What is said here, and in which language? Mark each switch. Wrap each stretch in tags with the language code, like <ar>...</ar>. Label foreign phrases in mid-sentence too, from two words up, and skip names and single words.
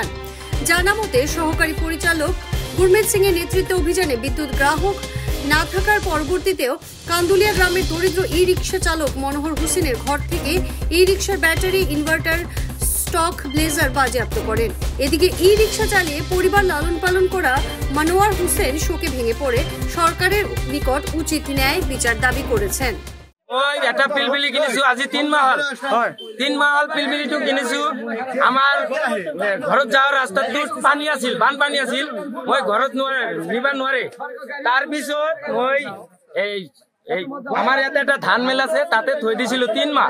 <bn>জানা মতে সহকারী পরিচালক গুরমিত সিং এর নেতৃত্বে অভিযানে বিদ্যুৎ গ্রাহক না থাকার পরবর্তীতেও কান্দুলিয়া গ্রামের দরিদ্র ই রিক্সা চালক মনোহর হোসেনের ঘর থেকে ই রিক্সার ব্যাটারি, ইনভার্টার, স্টক, ব্লেজার বাজেয়াপ্ত করেন। এদিকে ই রিক্সা চালিয়ে পরিবার লালন পালন করা মনোয়ার হোসেন শোকে ভেঙে পড়ে সরকারের নিকট উচিত ন্যায় বিচার দাবি করেছেন।</bn> <as>ওই এটা পিলপিলি কিনিছো আজি 3 মাহ হল। 3 মাহ হল পিলপিলিটো কিনিছো। আমার ঘৰত যাওয়ার রাস্তাটো পানী আছিল, বানপানী আছিল। মই ঘৰত নিবা নোৱাৰে। তাৰ পিছত মই এই আমার ইয়াতে একটা ধান মিল আছে, তাতে থৈ দিছিল 3 মাহ।</as>